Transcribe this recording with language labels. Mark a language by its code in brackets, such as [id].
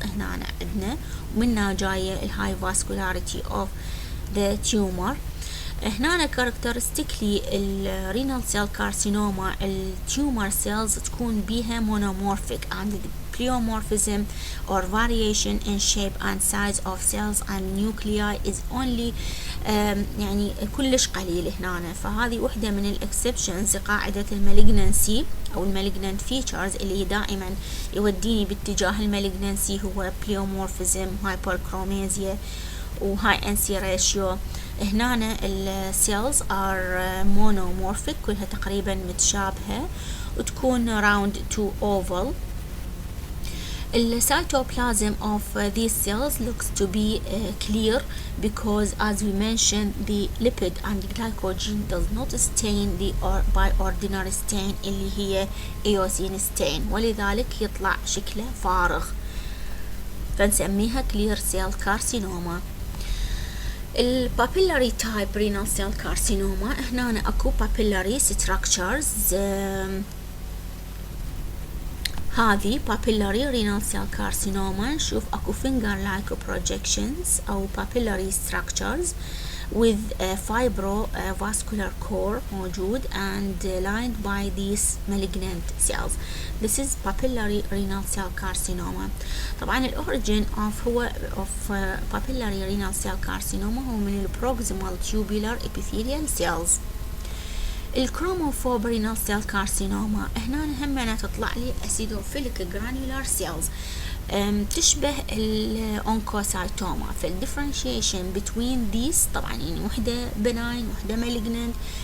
[ar] هنا عندنا ومنها جاية الهاي [en] vascularity of the tumor. هنا characteristically الرينال cell carcinoma التيومر cells تكون بيها monomorphic and pleomorphism or variation in shape and size of cells and nuclei is only [ar] يعني كلش قليل هنا. فهذه واحدة من الexceptions قاعدة المالجنسي أو المالجنant features اللي دائما يوديني باتجاه المالجنسي هو pleomorphism, hyperchromasia وهاي NC ratio. هنا السيلز [en] are monomorphic [ar] كلها تقريبا متشابهة وتكون round to oval. [en] The cytoplasm of these cells looks to be clear because as we mentioned the lipid and glycogen does not stain the by ordinary stain اللي هي eosine stain [ar] ولذلك يطلع شكله فارغ فنسميها [en] clear cell carcinoma. papillary type renal cell carcinoma هنا اكو papillary structures. هذه papillary renal cell carcinoma نشوف اكو finger like projections او papillary structures with a fibrovascular core موجود and lined by these malignant cells. This is papillary renal cell carcinoma. طبعا الأوريجين of papillary renal cell carcinoma هو من proximal tubular epithelial cells. [ar] الكروموفوب رينال سيل كارسينوما هنا همنا تطلع لي acidophilic granular cells تشبه الأونكوسايتوما. فالديفرنشيشن [en] between these [ar] طبعا يعني وحدة benign وحدة malignant.